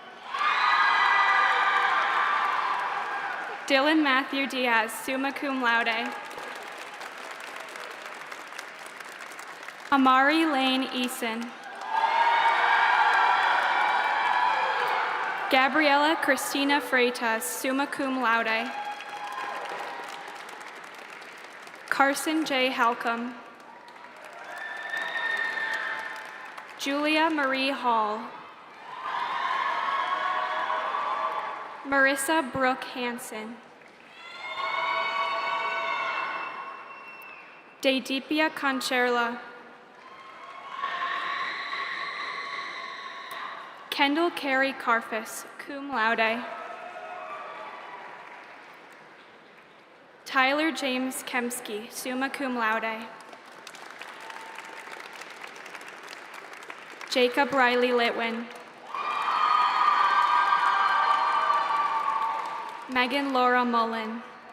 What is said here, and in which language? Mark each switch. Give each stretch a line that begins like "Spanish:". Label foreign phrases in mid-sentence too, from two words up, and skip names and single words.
English: Dylan Matthew Diaz,
Latin: summa cum laude.
English: Amari Lane Eason. Gabriella Christina Freitas,
Latin: summa cum laude.
English: Carson J. Halcomb. Julia Marie Hall. Marissa Brooke Hansen. Deidipia Concherla. Kendall Carey Carfus,
Latin: cum laude.
English: Tyler James Kemsky,
Latin: summa cum laude.
English: Jacob Riley Litwin. Megan Laura Mullen.